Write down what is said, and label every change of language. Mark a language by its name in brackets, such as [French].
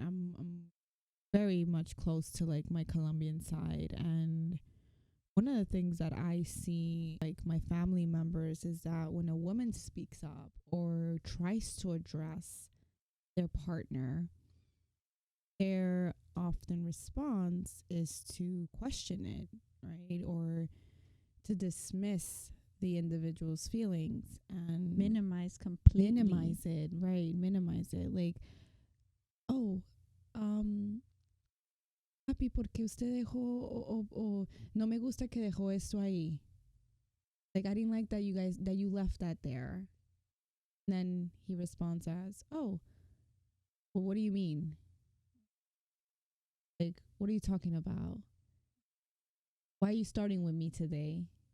[English] I'm very much close to like my Colombian side, and one of the things that I see like my family members is that when a woman speaks up or tries to address their partner, their often response is to question it, right? Or to dismiss the individual's feelings and minimize completely. Minimize it, right? Minimize it. Like, oh, [Spanish] papi, ¿por qué usted dejó o no me gusta que dejó esto ahí? [English] Like, I didn't like that you left that there. And then he responds as, oh, well, what do you mean? Like, what are you talking about? Why are you starting with me today?